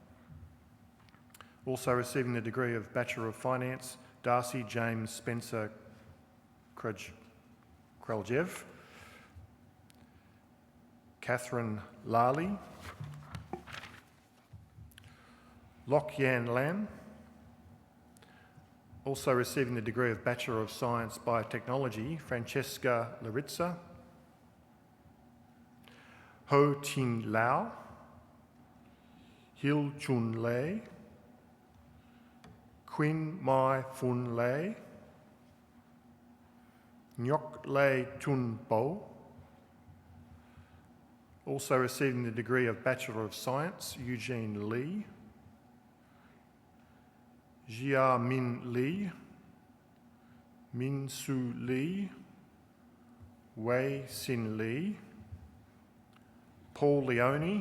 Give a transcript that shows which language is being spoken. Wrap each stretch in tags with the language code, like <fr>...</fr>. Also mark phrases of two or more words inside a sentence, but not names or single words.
<en>Also receiving the degree of Bachelor of Finance, Darcy James Spencer Kraljev. Catherine Lally. Lok Yan Lam. Also receiving the degree of Bachelor of Science Biotechnology, Francesca Laritza. Ho Tin Lao. Hil Chun Lei. Quinn Mai Fun Lei. Nyok Lei Tun Bo. Also receiving the degree of Bachelor of Science, Eugene Lee. Jia Min Lee. Min Su Lee. Wei Sin Lee. Paul Leone.</en>